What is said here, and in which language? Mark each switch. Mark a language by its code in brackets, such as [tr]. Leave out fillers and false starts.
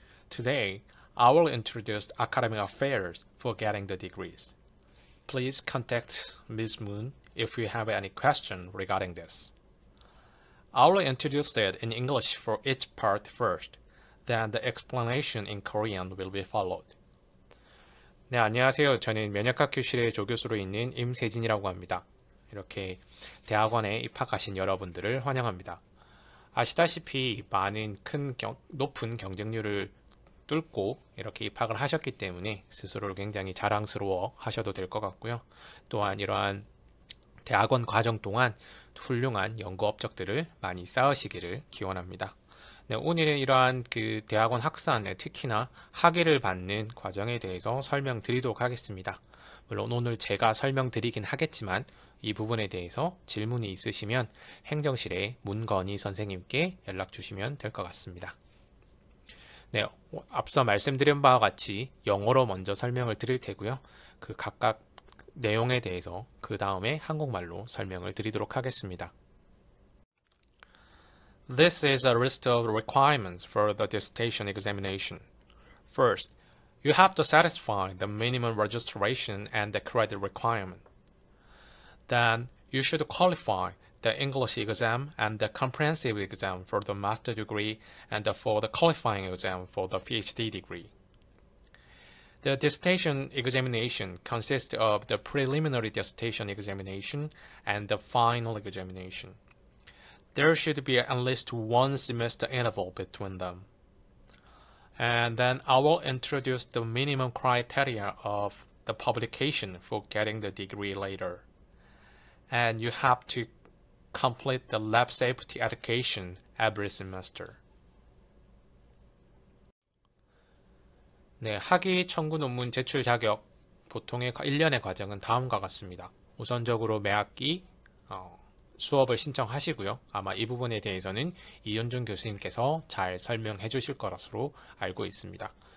[en] Today, I will introduce academic affairs for getting the degrees. Please contact Ms. Moon if you have any question regarding this. I will introduce it in English for each part first, then the explanation in Korean will be followed. [ko] 네, 안녕하세요. 저는 면역학 교실의 조교수로 있는 임세진이라고 합니다. 이렇게 대학원에 입학하신 여러분들을 환영합니다. 아시다시피 많은 높은 경쟁률을 뚫고 이렇게 입학을 하셨기 때문에 스스로를 굉장히 자랑스러워 하셔도 될 것 같고요. 또한 이러한 대학원 과정 동안 훌륭한 연구 업적들을 많이 쌓으시기를 기원합니다. 네, 오늘은 이러한 대학원 학사안에 특히나 학위를 받는 과정에 대해서 설명드리도록 하겠습니다. 물론 오늘 제가 설명드리긴 하겠지만 이 부분에 대해서 질문이 있으시면 행정실의 문건희 선생님께 연락 주시면 될 것 같습니다. 네, 앞서 말씀드린 바와 같이 영어로 먼저 설명을 드릴 테고요. 그 각각 내용에 대해서 그 다음에 한국말로 설명을 드리도록 하겠습니다. [en] This is a list of requirements for the dissertation examination. First, you have to satisfy the minimum registration and the credit requirement. Then, you should qualify the English exam and the comprehensive exam for the master degree and for the qualifying exam for the PhD degree. The dissertation examination consists of the preliminary dissertation examination and the final examination. There should be at least one semester interval between them. And then I will introduce the minimum criteria of the publication for getting the degree later. And you have to complete the lab safety education every semester. [ko] 네, 학위 청구 논문 제출 자격 보통의 1년의 과정은 다음과 같습니다. 우선적으로 매학기 수업을 신청하시고요. 아마 이 부분에 대해서는 이현준 교수님께서 잘 설명해 주실 것으로 알고 있습니다.